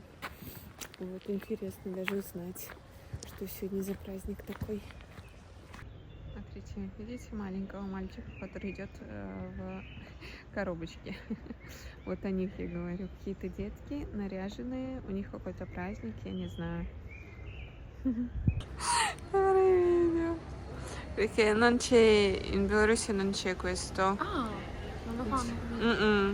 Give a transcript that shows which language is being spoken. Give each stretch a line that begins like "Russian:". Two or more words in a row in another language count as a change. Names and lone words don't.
Russian: Вот интересно даже узнать, что сегодня за праздник такой. Смотрите, видите маленького мальчика, который идет в коробочке. Вот о них я говорю. Какие-то детки наряженные, у них какой-то праздник, я не знаю.
Italian: Perché non c'è in Bielorussia non c'è questo. Ah, non lo fanno così. Mm-mm.